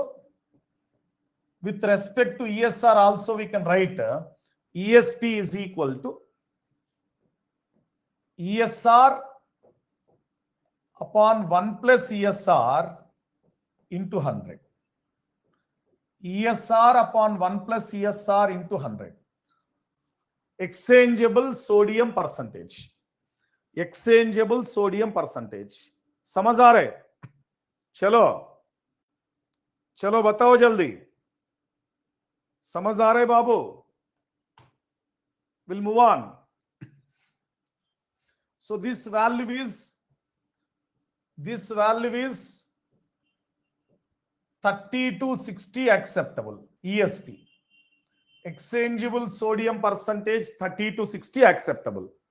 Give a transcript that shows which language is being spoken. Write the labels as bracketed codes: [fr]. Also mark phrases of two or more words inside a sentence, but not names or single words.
[en] We can write ESP is equal to ESR upon 1 plus ESR into 100. ESR upon 1 plus ESR into 100. Exchangeable sodium percentage. [hi] समझ आ रहे? चलो बताओ जल्दी. समझ आ रहे बाबू? [en] We'll move on. So this value is 30 to 60 acceptable, ESP. Exchangeable sodium percentage 30 to 60 acceptable.